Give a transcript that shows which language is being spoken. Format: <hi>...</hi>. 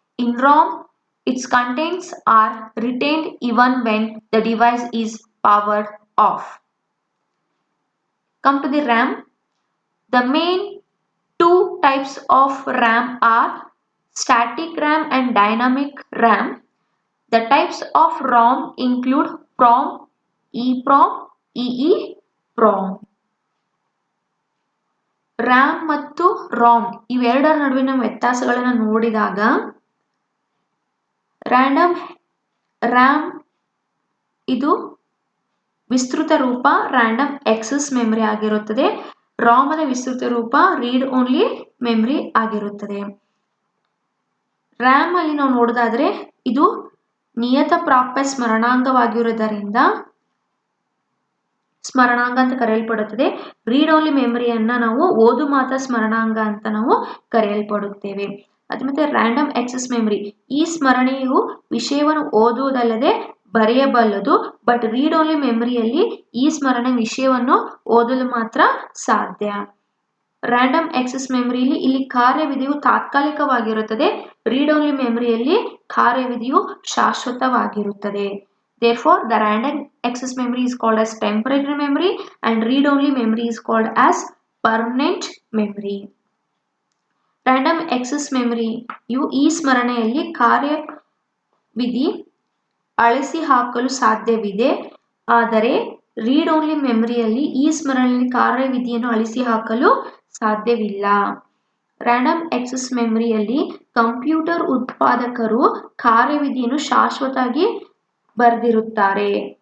<en>In ROM, its contents are retained even when the device is powered off. Come to the RAM. The main two types of RAM are static RAM and dynamic RAM. The types of ROM include PROM, EPROM, EEPROM.</en> <kn>RAM ಮತ್ತು ROM ಇವೆರಡರ ನಡುವಿನ ವ್ಯತ್ಯಾಸಗಳನ್ನು ನೋಡಿದಾಗ RAM ಇದು ವಿಸ್ತೃತ ರೂಪ random access memory ಆಗಿರುತ್ತದೆ. ROM the ವಿಸ್ತೃತ ರೂಪ ರೀಡ್ ಓನ್ಲಿ ಮೆಮರಿ ಆಗಿರುತ್ತದೆ. ರ್ಯಾಮ್ ಅಲ್ಲಿ ನಾವು ನೋಡೋದಾದ್ರೆ ಇದು ನಿಯತ ಪ್ರಾಪ್ಯ ಸ್ಮರಣಾಂಗವಾಗಿರುವುದರಿಂದ ಸ್ಮರಣಾಂಗ ಅಂತ ಕರೆಯಲ್ಪಡುತ್ತದೆ. ರೀಡ್ ಓನ್ಲಿ ಮೆಮರಿಯನ್ನ ನಾವು ಓದು ಮಾತ್ರ ಸ್ಮರಣಾಂಗ ಅಂತ ನಾವು ಕರೆಯಲ್ಪಡುತ್ತೇವೆ. ಅದು ಮತ್ತೆ ರ್ಯಾಂಡಮ್ ಆಕ್ಸೆಸ್ ಮೆಮರಿ, ಈ ಸ್ಮರಣೆಯು ವಿಷಯವನ್ನು ಓದುವುದಲ್ಲದೆ ಬರೆಯಬಲ್ಲದು. ಬಟ್ ರೀಡ್ ಓನ್ಲಿ ಮೆಮರಿಯಲ್ಲಿ ಈ ಸ್ಮರಣೆ ವಿಷಯವನ್ನು ಓದಲು ಮಾತ್ರ ಸಾಧ್ಯ. ರ್ಯಾಂಡಮ್ ಆಕ್ಸೆಸ್ ಮೆಮರಿಯಲ್ಲಿ ಇಲ್ಲಿ ಕಾರ್ಯವಿಧಿಯು ತಾತ್ಕಾಲಿಕವಾಗಿರುತ್ತದೆ. Read only ಮೆಮರಿಯಲ್ಲಿ ಕಾರ್ಯವಿಧಿಯು ಶಾಶ್ವತವಾಗಿರುತ್ತದೆ.</kn> <en>Therefore, the random access memory is called as temporary memory and read-only memory is called as permanent memory.</en> <kn>Random access memory ಈ ಸ್ಮರಣೆಯಲ್ಲಿ ಕಾರ್ಯವಿಧಿ ಅಳಿಸಿ ಹಾಕಲು ಸಾಧ್ಯವಿದೆ. ಆದರೆ ರೀಡ್ ಓನ್ಲಿ ಮೆಮರಿಯಲ್ಲಿ ಈ ಸ್ಮರಣೆಯಲ್ಲಿ ಕಾರ್ಯವಿಧಿಯನ್ನು ಅಳಿಸಿ ಹಾಕಲು ಸಾಧ್ಯವಿಲ್ಲ. ರ್ಯಾಂಡಮ್ ಆಕ್ಸೆಸ್ ಮೆಮರಿಯಲ್ಲಿ ಕಂಪ್ಯೂಟರ್ ಉತ್ಪಾದಕರು ಕಾರ್ಯವಿಧಿಯನ್ನು ಶಾಶ್ವತವಾಗಿ ಬರೆದಿರುತ್ತಾರೆ.</kn>